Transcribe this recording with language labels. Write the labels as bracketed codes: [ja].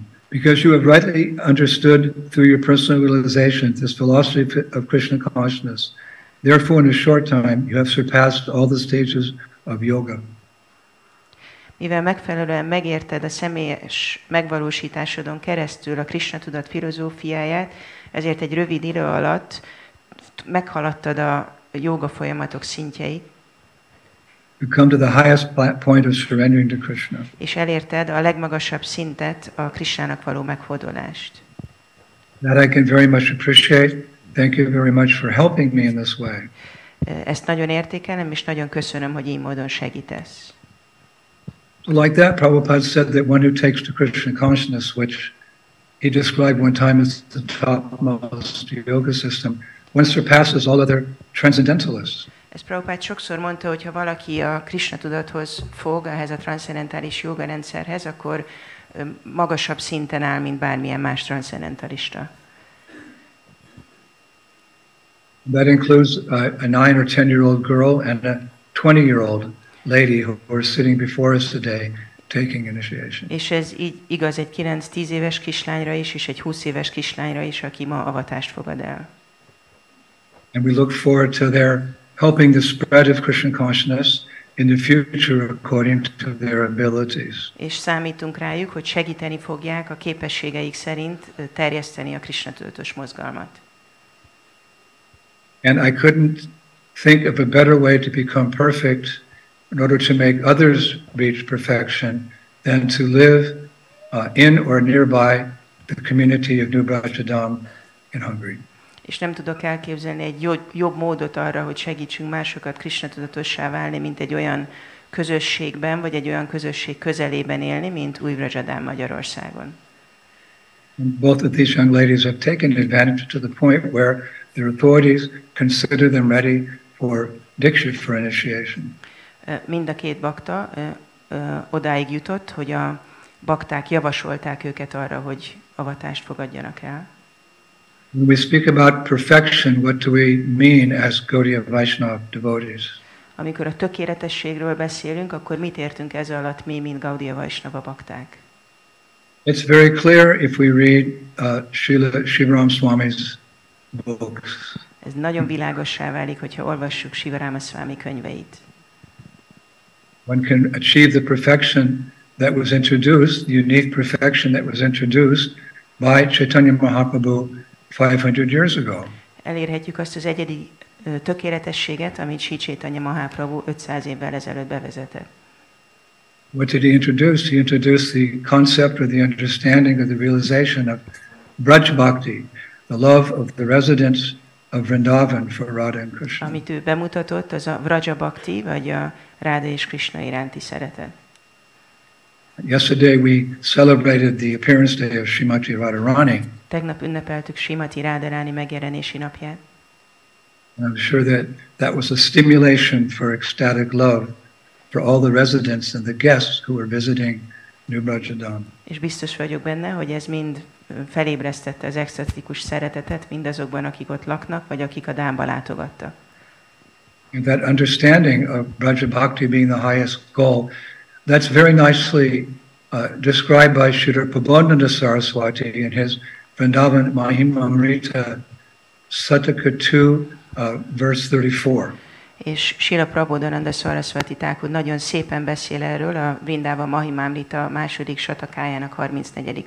[en] Because you have rightly understood through your personal realization this philosophy of Krishna consciousness, therefore in a short time you have surpassed all the stages of yoga. [hu] Mivel megfelelően megérted a személyes megvalósításodon keresztül a Krishna tudat filozófiáját, ezért egy rövid idő alatt meghaladtad a jóga folyamatok szintjeit. [en] You come to the highest point of surrendering to Krishna. [hu] És elérted a legmagasabb szintet, a Krishnának való meghódolást. [en] That I can very much appreciate. Thank you very much for helping me in this way. [hu] Ezt nagyon értékelem, és nagyon köszönöm, hogy így módon segítesz. [en] Like that, Prabhupada said that one who takes to Krishna consciousness, which he described one time as the topmost yoga system, one surpasses all other transcendentalists. [hu] Ezt Prabhupád sokszor mondta, hogy ha valaki a Krishna tudathoz fog, ehhez a transzcendentális joga rendszerhez, akkor magasabb szinten áll, mint bármilyen más transzcendentalista. [en] That includes a 9 or 10-year-old girl and a 20-year-old lady who are sitting before us today taking initiation. [hu] És ez így igaz egy 9-10 éves kislányra is, és egy 20 éves kislányra is, aki ma avatást fogad el. [en] And we look forward to their helping the spread of Krishna consciousness in the future according to their abilities. [hu] És számítunk rájuk, hogy segíteni fogják a képességeik szerint terjeszteni a Krishna tudatos mozgalmat. [en] And I couldn't think of a better way to become perfect in order to make others reach perfection than to live in or nearby the community of New Bajadam in Hungary. [hu] És nem tudok elképzelni egy jobb módot arra, hogy segítsünk másokat Krishna tudatossá válni, mint egy olyan közösségben, vagy egy olyan közösség közelében élni, mint Új-Vrajadán Magyarországon. [en] Both of these young ladies have taken advantage to the point where their authorities consider them ready for diksha, for initiation. [hu] Mind a két bakta odáig jutott, hogy a bakták javasolták őket arra, hogy avatást fogadjanak el. [en] When we speak about perfection, what do we mean as Gaudiya Vaishnava devotees? [hu] Amikor a tökéletességről beszélünk, akkor mit értünk ez alatt mi, mint Gaudiya Vaishnava bakták? [en] It's very clear if we read Śivarāma Swami's books. [hu] Ez nagyon világossá válik, hogyha olvassuk Śivarāma Swami könyveit. [en] One can achieve the perfection that was introduced, the unique perfection that was introduced by Caitanya Mahāprabhu 500 years ago. [hu] Elérhetjük azt az egyedi tökéletességet, amit Sri Caitanya Mahāprabhu 500 évvel ezelőtt bevezetett. [en] What did he introduce? He introduced the concept or the understanding of the realization of Braj Bhakti, the love of the residents of Vrindavan for Radha and Krishna. [hu] Amit ő bemutatott, az a Vraja Bhakti, vagy a Ráda és Krishna iránti szeretet. [en] Yesterday we celebrated the appearance day of Śrīmatī Rādhārāṇī. [hu] Tegnap ünnepeltük Śrīmatī Rādhārāṇī megjelenési napját. [en] I'm sure that was a stimulation for ecstatic love for all the residents and the guests who were visiting New Brajadam. [hu] És biztos vagyok benne, hogy ez mind felébresztette az extatikus szeretetet mindazokban, akik ott laknak, vagy akik a Dámba látogattak. [en] And that understanding of Braja Bhakti being the highest goal, that's very nicely described by Srila Govinda Swami in his Vrindavan Mahimamrita Sataka 2, verse 34. [hu] És Srila Prabodhananda Sarasvati Thakur nagyon szépen beszél erről a Vrindava Mahimamrita második satakájának 34.